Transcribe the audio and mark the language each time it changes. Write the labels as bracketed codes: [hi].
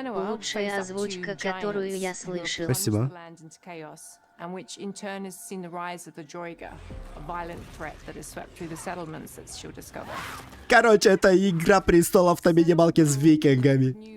[ru] Лучшая озвучка, которую я слышал. Спасибо. [en] And which in turn has seen the rise of the Droiga, a violent threat that has swept through the settlements that she'll discover. [ru] Короче, это Игра престолов на минималке с викингами.